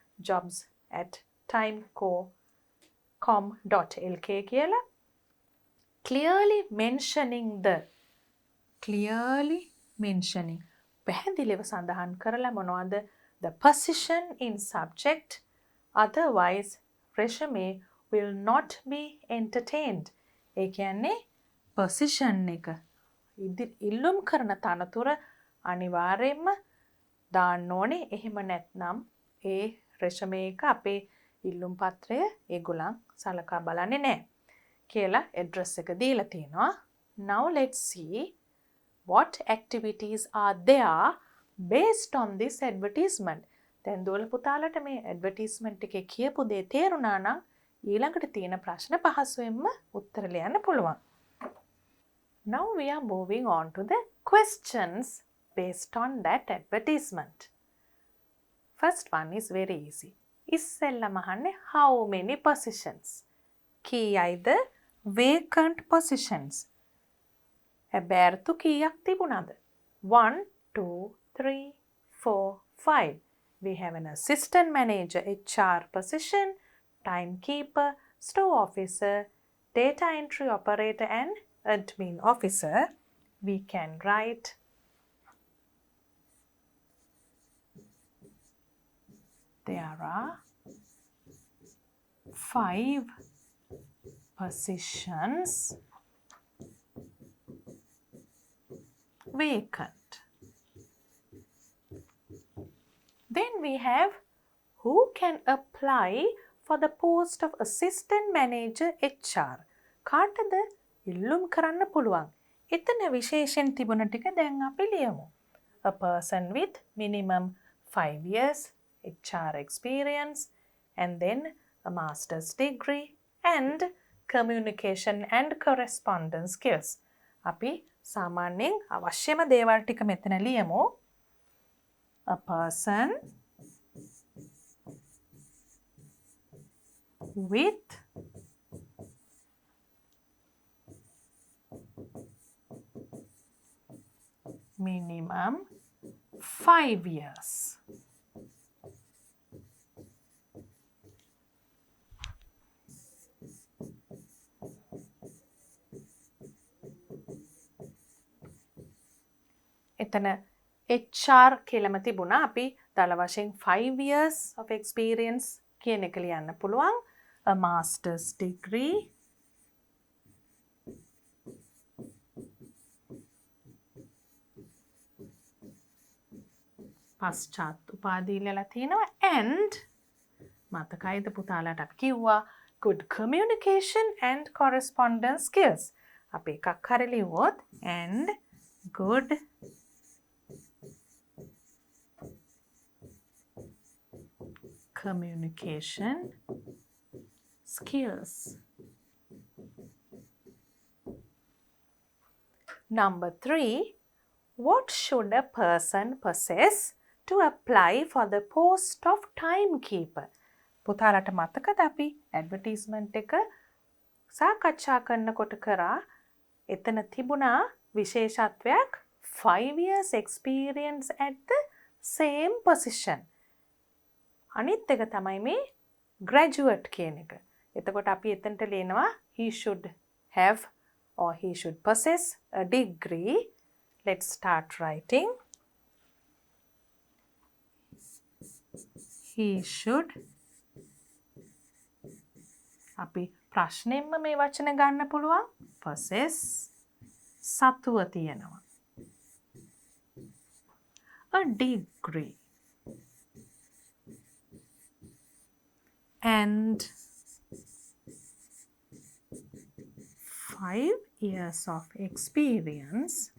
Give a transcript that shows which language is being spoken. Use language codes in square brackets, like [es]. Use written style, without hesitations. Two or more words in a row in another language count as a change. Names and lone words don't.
[si] jobs@timeco.com.lk කියලා [en] clearly mentioning [si] පැහැදිලිව සඳහන් කරලා මොනවද [en] the position in subject otherwise resume will not be entertained [si] ඒ කියන්නේ position එක ඉල්ලුම් කරන තනතුර අනිවාර්යයෙන්ම දාන්න ඕනේ එහෙම නැත්නම් ඒ resume එක අපේ ඉල්ලුම් පත්‍රය ඒගොල්ලන් සලකා බලන්නේ නැහැ කියලා address එක දීලා තියෙනවා [en] now let's see what activities are there based on this advertisement [si] දැන් දෝල පුතාලට මේ advertisement එකේ කියපු දේ තේරුණා නම් ඊළඟට තියෙන ප්‍රශ්න පහසුවෙන්ම උත්තර ලියන්න පුළුවන් [en] now we are moving on to the questions based on that advertisement first one is very easy ඉස්සෙල්ලම [si] අහන්නේ [en] how many positions [si] කීයයිද [en] vacant positions [si] හැබැර්තු කීයක් තිබුණාද 1 2 3 4 5 we [en] have an assistant manager HR position timekeeper store officer data entry operator and admin officer we can write there are 5 positions vacant. Then we have who can apply for the post of assistant manager HR. [si] කාටද ඉල්ලුම් කරන්න පුළුවන්. එතන විශේෂයෙන් තිබුණ ටික දැන් අපි ලියමු. [en] A person with minimum 5 years HR experience and then a master's degree and communication and correspondence skills. [si] අපි සාමාන්‍යයෙන් අවශ්‍යම දේවල් ටික මෙතන ලියමු. [en] A person with minimum 5 years. [si] එතන HR කියලම තිබුණා අපි දල වශයෙන් [en] 5 years of experience [si] කියන එක ලියන්න පුළුවන් [en] a master's degree [si] පශ්චාත් උපාධිය ලියලා තිනවා and මතකයිද පුතාලට අපි කිව්වා [en] good communication and correspondence skills [si] අපි එකක් හරි ලිව්වොත් [en] and good communication skills. Number 3, what should a person possess to apply for the post of timekeeper? [si] පුතාලට මතකද අපි ඇඩ්වර්ටයිස්මන්ට් එක සාකච්ඡා කරනකොට කරා එතන තිබුණා විශේෂත්වයක් [en] 5 years experience at the same position. [si] අනිත් එක තමයි මේ graduate කියන එක. එතකොට අපි එතනට ලියනවා [en] he should have or he should possess a degree. Let's start writing. He should [si] අපි ප්‍රශ්නෙම්ම මේ වචන ගන්න පුළුවන් possess සතුව තියෙනවා. [en] A degree and 5 years of experience